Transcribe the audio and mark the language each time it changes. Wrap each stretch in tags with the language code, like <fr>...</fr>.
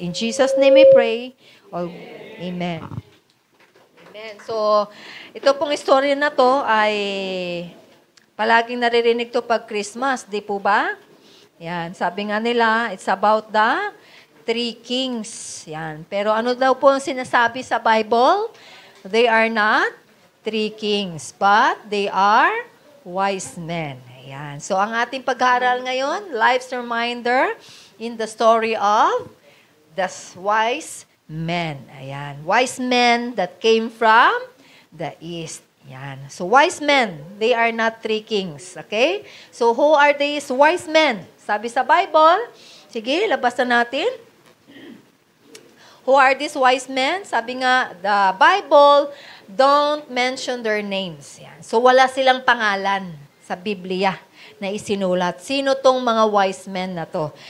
<en>In Jesus' name we pray. Amen. Amen.</en> <tl>So, ito pong istorya na to ay palaging naririnig to pag Christmas, di po ba? Yan, sabi nga nila,</tl> <en>it's about the three kings.</en> <tl>Yan. Pero ano daw po ang sinasabi sa Bible?</tl> <en>They are not three kings, but they are wise men.</en> <tl>Ayan. So, ang ating pag-aaral ngayon,</tl> <en>life's reminder in the story of the wise men.</en> <tl>Ayan.</tl> <en>Wise men that came from the east.</en> <tl>Ayan.</tl> <en>So, wise men, they are not three kings. Okay? So, who are these wise men?</en> <tl>Sabi sa Bible, sige, labas na natin.</tl> <en>Who are these wise men?</en> <tl>Sabi nga,</tl> <en>the Bible don't mention their names.</en> <tl>Yan. So, wala silang pangalan sa Biblia na isinulat. Sino tong mga wise men na to?</tl>